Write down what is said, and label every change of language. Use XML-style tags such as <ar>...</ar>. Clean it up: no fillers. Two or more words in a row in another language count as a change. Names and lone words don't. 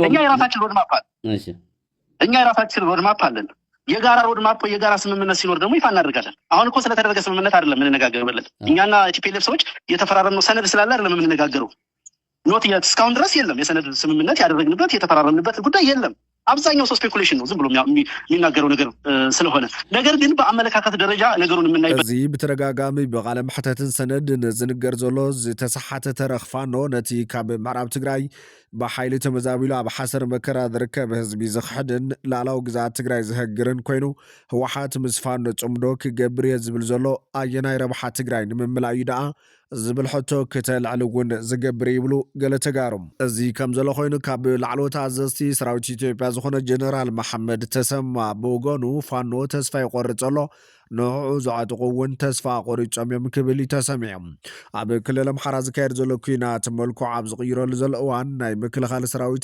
<am>እኛ የራሳችን ሮድማፕ አለ እሺ እኛ የራሳችን ሮድማፕ አለን የጋራ ሮድማፕ የጋራ ስምምነት ሲኖር ደግሞ ይፋ እናደርጋለን አሁን እኮ ስለተደረገ ስምምነት አይደለም ምን ነጋገርበት እኛና ቲፒኤልኤፍ ሰዎች የተፈራረመው ሰነድ ስላለ አይደለም ምን ነጋገረው ኖት የት እስካሁን ድረስ የለም። የሰነድ ስምምነት ያደረግንበት የተፈራረምንበት ጉዳይ የለም። አብዛኛው ሰው ስፔኩሌሽን ነው፣ ዝም ብሎ የሚናገረው ነገር ስለሆነ። ነገር ግን በአመለካከት ደረጃ ነገሩን የምናይበት</am> <ti>እዚ ብተደጋጋሚ ብቃለ መሕተትን ሰነድ ንዝንገር ዘሎ ዝተሰሓተ ተረኽፋኖ ነቲ ካብ ምዕራብ ትግራይ ብሓይሊ ተመዛቢሉ ኣብ ሓሰር መከራ ዝርከብ ህዝቢ ዝኽሕድን ላዕላዊ ግዛት ትግራይ ዝህግርን ኮይኑ ህወሓት ምስ ፋኖ ጽምዶ ክገብር እየ ዝብል ዘሎ ኣየናይ ረብሓ ትግራይ ንምምላእ እዩ ደኣ ዝብል ሕቶ ክተልዕል እውን ዝገብር ይብሉ ገለ ተጋሩም። እዚ ከም ዘሎ ኮይኑ ካብ ላዕለዎት ኣዘዝቲ ሰራዊት ኢትዮጵያ ዝኾነ ጀነራል መሐመድ ተሰማ ብወገኑ ፋኖ ተስፋ ይቆርፅ ኣሎ ንዕኡ ዝዓጥቑ እውን ተስፋ ቆሪፆም እዮም ክብል ተሰሚዖም። ኣብ ክልል ኣምሓራ ዝካየድ ዘሎ ኩናት መልክዑ ኣብ ዝቕይረሉ ዘሎ እዋን ናይ ምክልኻል ሰራዊት</ti>